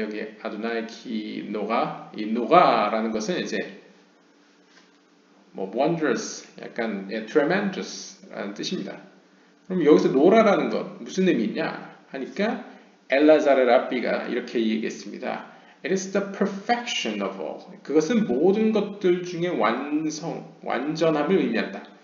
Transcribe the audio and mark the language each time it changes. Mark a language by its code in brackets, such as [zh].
[ko] 여기 아도나이 키 노가, 이 노가라는 것은 이제 뭐 wondrous, 약간 tremendous라는 뜻입니다. 그럼 여기서 노라라는 것 무슨 의미냐 하니까 엘라자르 랍비가 이렇게 얘기했습니다. [en] It is the perfection of all. [ko] 그것은 모든 것들 중에 완전함을 의미한다.